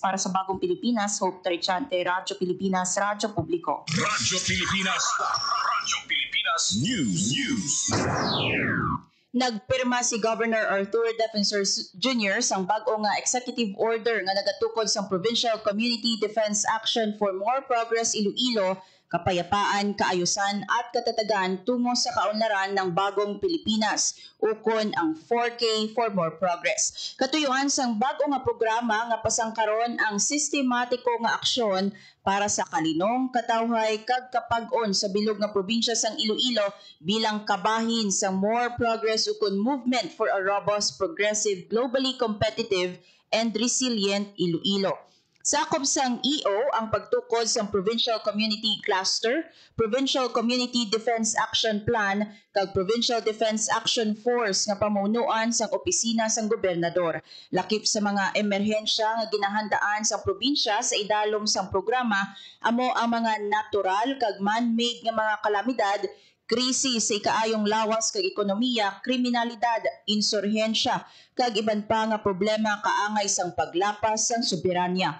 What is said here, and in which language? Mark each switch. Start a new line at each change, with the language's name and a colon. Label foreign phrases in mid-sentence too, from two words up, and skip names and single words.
Hiligaynon: Para sa Bagong Pilipinas, Hope Trichante, Radyo Pilipinas, Radyo Publiko. Radyo Pilipinas. Radyo Pilipinas News. Nagpirma si Governor Arthur Defensor Jr. sang bag-o nga
English: executive order
Hiligaynon: nga nagatukod sang Provincial Community Defense Action for More Progress Iloilo,
Filipino: kapayapaan, kaayusan at katatagan tungo sa kaunlaran ng bagong Pilipinas,
Hiligaynon: ukon ang 4K for More Progress. Katuyuan sang bag-o nga programa nga pasangkaron ang sistematiko nga aksyon para sa kalinong, katawhay kag kapag-on sa bilog nga probinsya sang Iloilo bilang kabahin sang More Progress ukon Movement for a Robust, Progressive, Globally Competitive and Resilient Iloilo. Sakop sang EO ang pagtukod sa Provincial Community Cluster, Provincial Community Defense Action Plan kag Provincial Defense Action Force nga pamunuan sang opisina sang gobernador. Lakip sa mga emerhensya nga ginahandaan sang probinsya sa idalom sang programa amo ang mga natural kag man-made nga mga kalamidad, krisis sa ikaayong lawas kag ekonomiya, kriminalidad, insurhensya kag iban pa nga problema kaangay sang paglapas sang soberanya.